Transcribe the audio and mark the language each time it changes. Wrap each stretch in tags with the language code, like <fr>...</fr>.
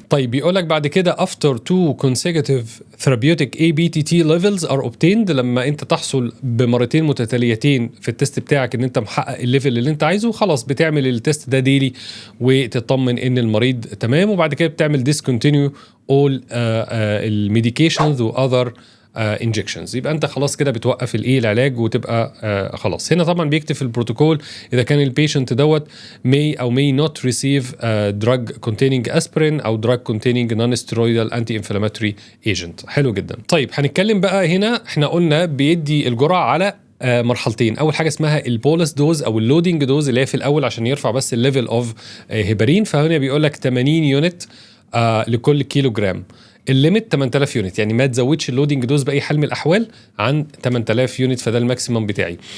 <ar>طيب بيقولك بعد كده</ar> <en>after 2 consecutive therapeutic ABTT levels are obtained،</en> <ar>لما انت تحصل بمرتين متتاليتين في التست بتاعك ان انت محقق الليفل اللي انت عايزه، خلاص بتعمل التست ده ديلي وتطمن ان المريض تمام، وبعد كده بتعمل</ar> <en>discontinue all</en> <ar>الميديكيشنز و other انجكشنز. يبقى انت خلاص كده بتوقف الايه العلاج وتبقى خلاص. هنا طبعا بيكتب في البروتوكول اذا كان البيشنت دوت may او</ar> <en>may not receive drug containing aspirin</en> <ar>او</ar> <en>drug containing non-steroidal anti-inflammatory agent.</en> <ar>حلو جدا. طيب هنتكلم بقى هنا، احنا قلنا بيدي الجرعه على مرحلتين. اول حاجه اسمها البولس دوز او اللودنج دوز اللي هي في الاول عشان يرفع بس الليفل اوف هيبرين، فهنا بيقول لك 80 يونت لكل كيلو جرام. الليميت 8000 يونت، يعني ما تزودش اللودنج دوز باي حال من الاحوال عن 8000 يونت، فده الماكسيمم بتاعي.</ar>